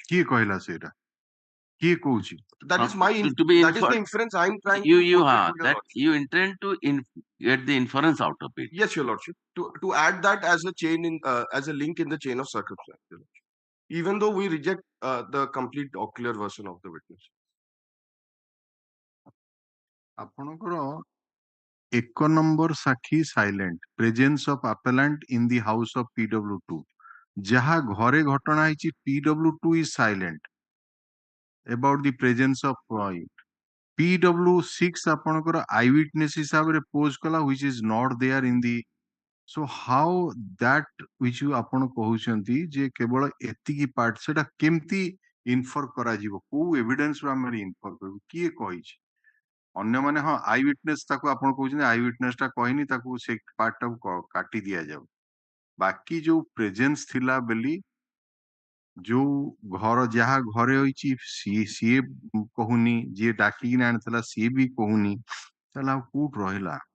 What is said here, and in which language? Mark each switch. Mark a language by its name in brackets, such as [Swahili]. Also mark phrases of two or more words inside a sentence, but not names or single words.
[Odia] କିଏ କହିଲା ସେଇଟା? କିଏ କହୁଛି? [English] That is my that is the inference I am trying you to portray have to Your that Lordship. you intend to get the inference out of it. Yes, Your Lordship. To add that as a chain in as a link in the chain of circumstance, Your Lordship. Even though we reject the complete ocular version of the witness. [Odia] ଆପଣଙ୍କର 1 number ସାକ୍ଷୀ [English] silent, presence of appellant in the house of PW2, [Odia] ଯାହା ଘରେ ଘଟଣା ହେଇଛି [English] PW2 is silent about the presence of [Odia] PW6 ଆପଣଙ୍କର [English] eye witness [Odia] ହିସାବରେ ପୋଜ କଲା [English] which is not there in the, so how that which you [Odia] ଆପଣ କହୁଛନ୍ତି ଯେ କେବଳ ଏତିକି ପାର୍ଟ ସେଟା କେମିତି ଇନଫର କରାଯିବ, କୋଉ ଏଭିଡେନ୍ସ ରୁ ଆମେ ଇନଫର କରିବୁ, କିଏ କହିଛି? ଅନ୍ୟମାନେ ହଁ [English] eye witness [Odia] ତାକୁ ଆପଣ କହୁଛନ୍ତି [English] eye witness [Odia] ଟା କହିନି ତାକୁ ସେ ପାର୍ଟ ଟାକୁ କାଟି ଦିଆଯାଉ, ବାକି ଯୋଉ ପ୍ରେଜେନ୍ସ ଥିଲା ବୋଲି ଯୋଉ ଘର ଯାହା ଘରେ ହୋଇଛି ସିଏ କହୁନି, ଯିଏ ଡାକିକିନି ଆଣିଥିଲା ସିଏ ବି କହୁନି, ତାହେଲେ ଆଉ କୋଉଠି ରହିଲା?